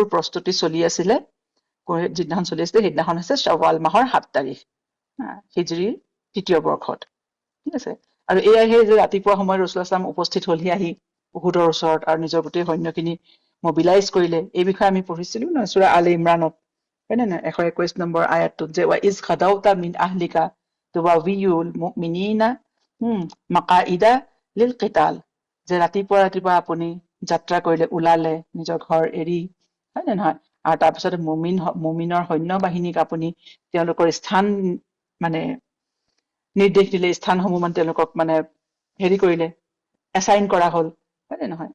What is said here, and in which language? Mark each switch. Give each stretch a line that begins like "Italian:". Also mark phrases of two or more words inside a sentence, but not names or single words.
Assamese: প্ৰস্তুতি চলি আছিলে যিদিনাখন চলি আছিলে সেইদিনাখন হৈছে শ্বাৱাল মাহৰ 7 তাৰিখ হিজৰীৰ ৩য় বৰ্ষত ঠিক আছে আৰু এয়াই যে ৰাতিপুৱা সময়ত ৰাসূলুল্লাহ সাল্লাল্লাহু উপস্থিত হলহি আহি উহুদৰ ওচৰত আৰু নিজৰ গোটেই সৈন্যখিনি মবিলাইজ কৰিলে এই বিষয়ে আমি পঢ়িছিলো না সূৰা আল ইমৰানত হয় না 121 নম্বৰ আয়াতটোত যে
Arabic: و إذ غدوت من أهلك تبوئ المؤمنين مقاعد للقتال,
Assamese: যে ৰাতিপুৱা ৰাতিপুৱা আপুনি যাত্ৰা কৰিলে, ওলালে নিজৰ ঘৰ এৰি, হয় নে নহয়? আৰু তাৰপিছত মুমিনৰ সৈন্য বাহিনীক আপুনি তেওঁলোকৰ স্থান মানে নিৰ্দেশ দিলে, স্থানসমূহ মানে তেওঁলোকক মানে হেৰি কৰিলে, এছাইন কৰা হ'ল, হয় নে নহয়?